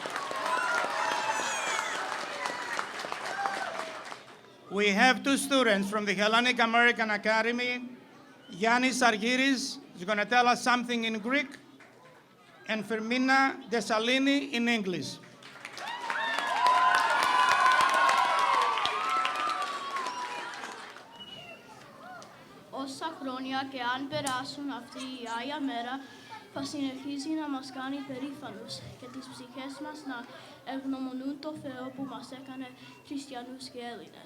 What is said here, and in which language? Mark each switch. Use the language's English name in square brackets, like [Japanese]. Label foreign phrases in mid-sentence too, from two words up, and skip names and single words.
[English] We have two students from the Hellenic American Academy. Yannis Argyris is going to tell us something in Greek, and Fermina Desalini in English. [Greek] Όσα χρόνια και αν περάσουν αυτή η Άγια Μέρα, θα συνεχίζει να μας κάνει περήφανους και τις ψυχές μας να ευγνωμονούν το Θεό που μας έκανε χριστιανούς και Έλληνες.